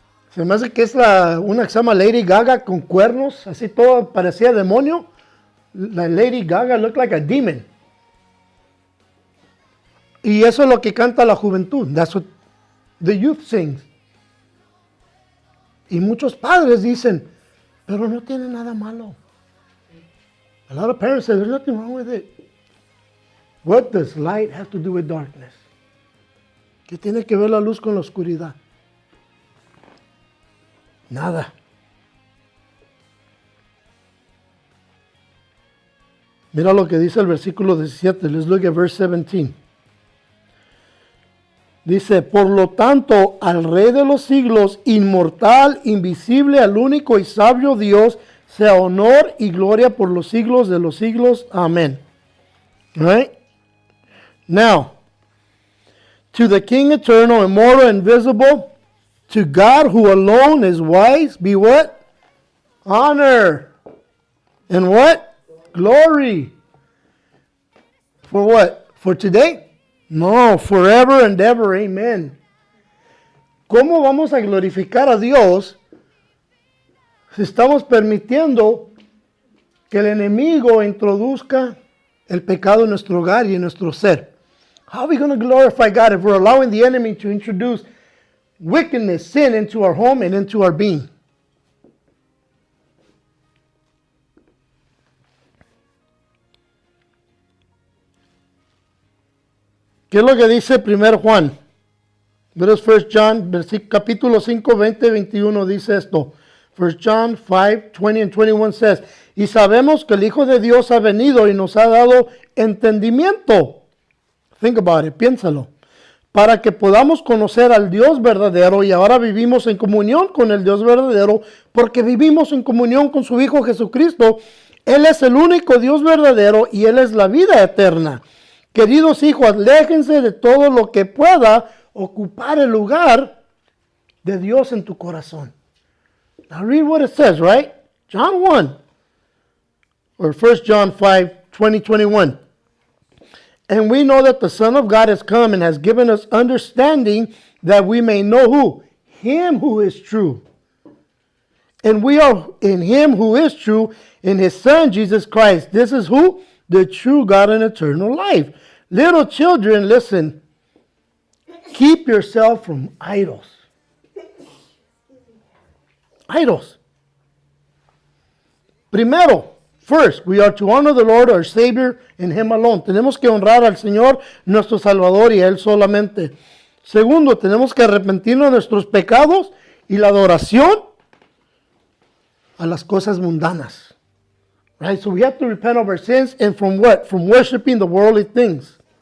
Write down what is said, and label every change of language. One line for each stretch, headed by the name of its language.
Spanish: Se me hace que es una que se llama Lady Gaga con cuernos, así todo parecía demonio.
English: La Lady Gaga looked like a demon.
Spanish: Y eso es lo que canta la juventud.
English: That's what the youth sings.
Spanish: Y muchos padres dicen, pero no tiene nada malo.
English: A lot of parents say, there's nothing wrong with it. What does light have to do with darkness?
Spanish: ¿Qué tiene que ver la luz con la oscuridad? Nada. Mira lo que dice el versículo 17.
English: Let's look at verse 17.
Spanish: Dice, por lo tanto, al Rey de los siglos, inmortal, invisible, al único y sabio Dios, sea honor y gloria por los siglos de los siglos. Amén.
English: Right? Now, to the King eternal, immortal, invisible, to God who alone is wise, be what? Honor. And what? Glory For what? For today? No, forever and ever. Amen.
Spanish: ¿Cómo vamos a glorificar a Dios si estamos permitiendo que el enemigo introduzca el pecado en nuestro hogar y en nuestro ser?
English: How are we going to glorify God if we're allowing the enemy to introduce wickedness, sin into our home and into our being?
Spanish: ¿Qué es lo que dice 1 Juan? Pero es 1 John, capítulo 5, 20, 21 dice esto.
English: 1 John 5, 20 and 21 says,
Spanish: y sabemos que el Hijo de Dios ha venido y nos ha dado entendimiento.
English: Think about it,
Spanish: piénsalo. Para que podamos conocer al Dios verdadero, y ahora vivimos en comunión con el Dios verdadero, porque vivimos en comunión con su Hijo Jesucristo. Él es el único Dios verdadero y Él es la vida eterna. Queridos hijos, aléjense de todo lo que pueda ocupar el lugar de Dios en tu corazón.
English: Now read what it says, right? John 1, or 1 John 5, 20, 21. And we know that the Son of God has come and has given us understanding that we may know who? Him who is true. And we are in Him who is true, in His Son, Jesus Christ. This is who? The true God and eternal life. Little children, listen. Keep yourself from idols. Idols.
Spanish: Primero,
English: first, we are to honor the Lord, our Savior, and Him alone.
Spanish: Tenemos que honrar al Señor, nuestro Salvador, y a Él solamente. Segundo, tenemos que arrepentirnos de nuestros pecados y la adoración a las cosas mundanas.
English: Right? So we have to repent of our sins, and from what? From worshiping the worldly things.